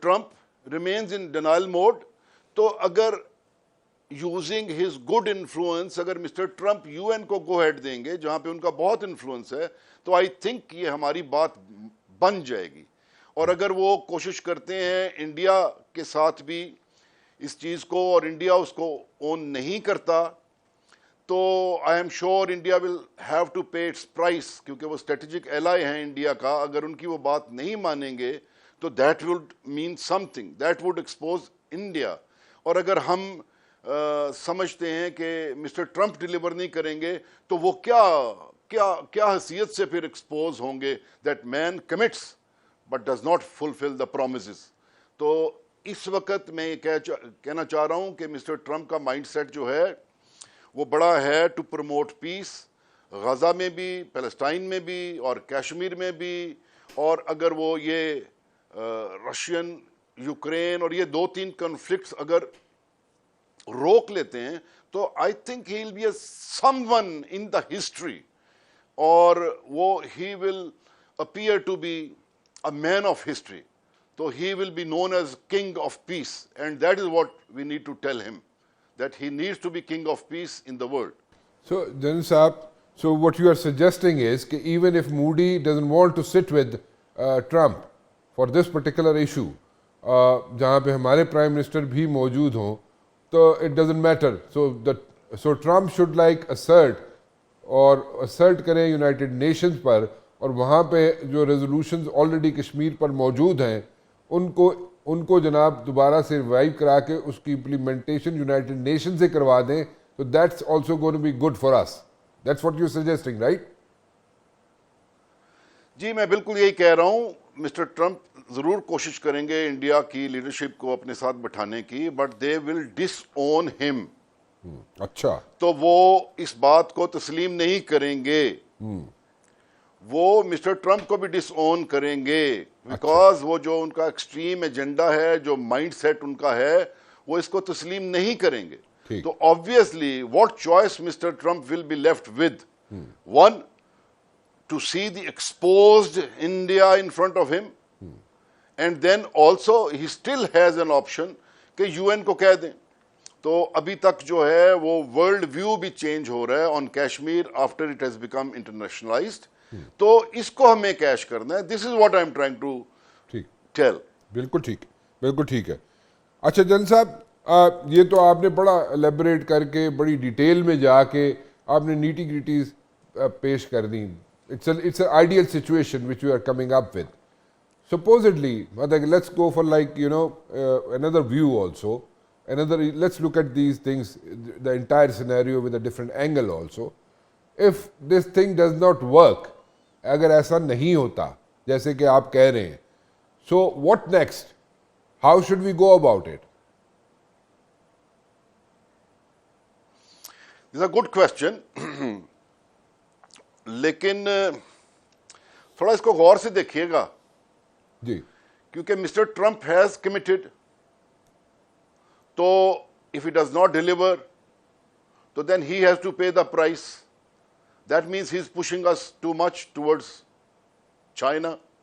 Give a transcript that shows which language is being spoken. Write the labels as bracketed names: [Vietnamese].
[English] Trump, remains in denial mode, [Urdu] تو اگر [English] using his good influence اگر Mr. [Urdu] Trump UN کو [English] go ahead [Urdu] دیں گے جہاں پہ ان کا بہت انفلوئنس ہے, تو [English] I think [Urdu] یہ ہماری بات بن جائے گی. اور اگر وہ کوشش کرتے ہیں انڈیا کے ساتھ بھی اس چیز کو, اور انڈیا اس کو اون نہیں کرتا, تو [English] I am sure India will have to pay its price, [Urdu] کیونکہ وہ اسٹریٹجک ایلائی ہیں انڈیا کا. اگر ان کی وہ بات نہیں مانیں گے تو [English] That would mean something, that would expose India. [Urdu] اور اگر ہم سمجھتے ہیں کہ مسٹر ٹرمپ ڈیلیور نہیں کریں گے تو وہ کیا کیا حیثیت سے پھر ایکسپوز ہوں گے. [English] That man commits but does not fulfil the promises. [Urdu] تو اس وقت میں یہ کہنا چاہ رہا ہوں کہ مسٹر ٹرمپ کا مائنڈ سیٹ جو ہے وہ بڑا ہے [English] to promote peace, [Urdu] غزہ میں بھی، پیلسٹائن میں بھی، اور کشمیر میں بھی. اور اگر وہ یہ رشین یوکرین اور یہ 2-3 کنفلکٹس اگر روک لیتے ہیں تو [English] I think he will be someone in the history, اور وہ he will appear to be a man of history. [Urdu] تو [English] He will be known as king of peace, and that is what we need to tell him, that he needs to be king of peace in the world. So, General Saab, so what you are suggesting is that even if Modi doesn't want to sit with Trump for this particular issue, [Urdu] جہاں پہ ہمارے prime minister بھی موجود ہوں، تو [English] it doesn't matter. So Trump should like assert [Urdu] اور assert کریں United nations پر، اور وہاں پہ جو ریزولوشنز آلریڈی کشمیر پر موجود ہیں ان کو جناب دوبارہ سے ریوائیو کرا کے اس کی امپلیمنٹیشن یونائٹڈ نیشن سے کروا دیں. [English] So that's also going to be good for us. That's what you're suggesting, right? [Urdu] جی میں بالکل یہی کہہ رہا ہوں. مسٹر ٹرمپ ضرور کوشش کریں گے انڈیا کی لیڈرشپ کو اپنے ساتھ بٹھانے کی، [English] But they will disown him. [Urdu] اچھا. تو وہ اس بات کو تسلیم نہیں کریں گے. وہ مسٹر ٹرمپ کو بھی ڈس اون کریں گے، [English] because [Urdu] وہ جو ان کا ایکسٹریم ایجنڈا ہے، جو مائنڈ سیٹ ان کا ہے، وہ اس کو تسلیم نہیں کریں گے. [English] تو obviously what choice Mr. Trump will be left with? One, to see the exposed India in front of him, and then also he still has an option [Urdu] کہ UN کو کہہ دیں. تو ابھی تک جو ہے وہ ورلڈ ویو بھی چینج ہو رہا ہے [English] On Kashmir after it has become internationalised. [Urdu] تو اس کو ہمیں کیش کرنا ہے. [English] This is what I am trying to tell. [Urdu] بالکل ٹھیک، بالکل ٹھیک ہے. اچھا جن صاحب، یہ تو آپ نے بڑا الیبوریٹ کر کے [English] بڑی ڈیٹیل میں [Urdu] جا کے آپ نے نیٹی گریٹیز پیش کر دیں. [English] It's an ideal situation which you are coming up with. Supposedly, let's go for another view also. Let's look at these things, the entire scenario with a different angle also. If this thing does not work, [Urdu] اگر ایسا نہیں ہوتا جیسے کہ آپ کہہ رہے ہیں, [English] so what next? How should we go about it? This is a good question. [Urdu] لیکن تھوڑا اس کو غور سے دیکھیے گا. جی. کیونکہ مسٹر ٹرمپ ہیز کمیٹڈ, [English] تو if he does not deliver, تو then he has to pay the price. That means he is pushing us too much towards China.